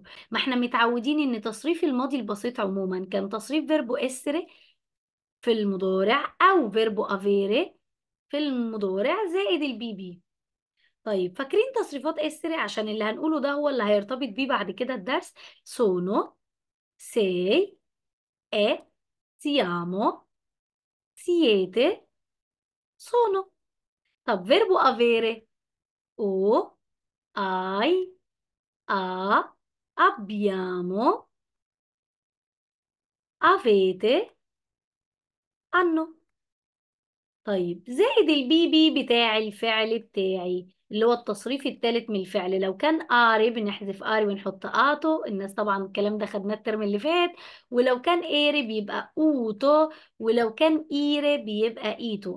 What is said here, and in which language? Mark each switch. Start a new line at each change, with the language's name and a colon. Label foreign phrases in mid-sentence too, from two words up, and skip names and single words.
Arabic: ما احنا متعودين ان تصريف الماضي البسيط عموما كان تصريف
Italian: verbo essere
Arabic: في المضارع او
Italian: verbo avere
Arabic: في المضارع زائد البي بي. طيب فاكرين تصريفات اسر عشان اللي هنقوله ده هو اللي هيرتبط بيه بعد كده الدرس.
Italian: sono, sei, e, siamo, siete, sono. طب فيربو avere o, hai, ha, abbiamo, avete, hanno.
Arabic: طيب زائد البي بي بتاع الفعل بتاعي اللي هو التصريف الثالث من الفعل. لو كان اري بنحذف اري ونحط اتو، الناس طبعا الكلام ده خدناه الترم اللي فات. ولو كان ايري بيبقى اوتو، ولو كان ايري بيبقى ايتو.